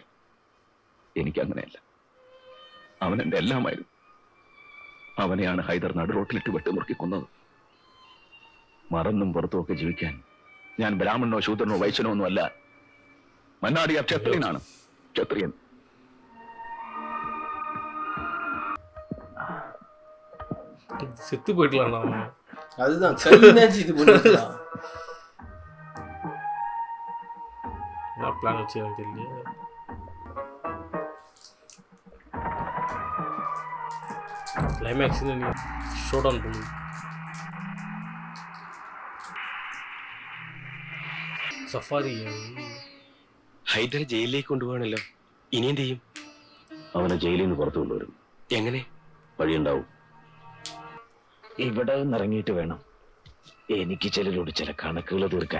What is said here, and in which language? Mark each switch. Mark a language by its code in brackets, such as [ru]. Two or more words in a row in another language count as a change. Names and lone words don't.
[ml] എനിക്ക് അങ്ങനെയല്ല. അവൻ എന്റെ എല്ലാമായിരുന്നു. അവനെയാണ് ഹൈദർ നടു റോട്ടിലിട്ട് വെട്ടുമുറുക്കി കൊന്നത്. മറന്നും പുറത്തുമൊക്കെ ജീവിക്കാൻ ഞാൻ ബ്രാഹ്മണനോ ശൂദ്രനോ വൈശ്യനോ ഒന്നും അല്ല. മന്നാടിയാർ ക്ഷത്രിയനാണ്. ക്ഷത്രിയൻ. [ta] செத்து போயிடலாம். அதுதான் கைனாச்சு இது பண்ணிடலாம். என்ன பிளான் வச்சு எனக்கு தெரியல. கிளைமேக்ஸ் நீ [en] show down [ta] பண்ணு. [ml] സഫാരി ഹൈദരെ ജയിലിലേക്ക് കൊണ്ടുപോകണല്ലോ. ഇനി എന്ത് ചെയ്യും? അവനെ ജയിലിൽ നിന്ന് പുറത്തു കൊണ്ടുവരും. എങ്ങനെ? വഴിയുണ്ടാവും. ഇവിടെ നിന്ന് ഇറങ്ങിയിട്ട് വേണം എനിക്ക് ചിലരോട് ചില കണക്കുകൾ തീർക്കാൻ.